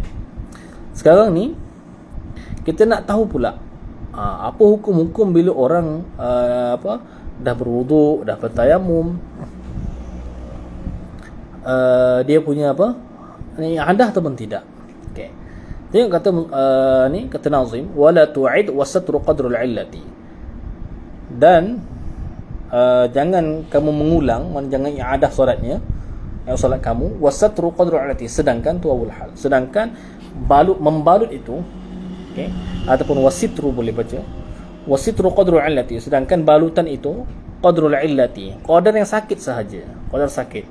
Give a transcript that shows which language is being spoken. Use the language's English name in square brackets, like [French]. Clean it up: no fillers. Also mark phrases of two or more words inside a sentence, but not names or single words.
[Malay] Sekarang ni kita nak tahu pula apa hukum-hukum bila orang dah berwuduk, dah bertayamum, dia punya ni adah ataupun tidak. Okey. Tengok kata kata Nazim, [Arabic] ولا تعد والستر قدر العلة. [Malay] Dan jangan kamu mengulang, jangan i'adah solatnya, solat kamu, [Arabic] والستر قدر العلة, [Malay] sedangkan tu awal hal, sedangkan membalut itu, ataupun wasitru boleh baca, [Arabic] والستر قدر العلة, [Malay] sedangkan balutan itu [Arabic] قدر العلة, [Malay] qadar yang sakit sahaja, qadar sakit.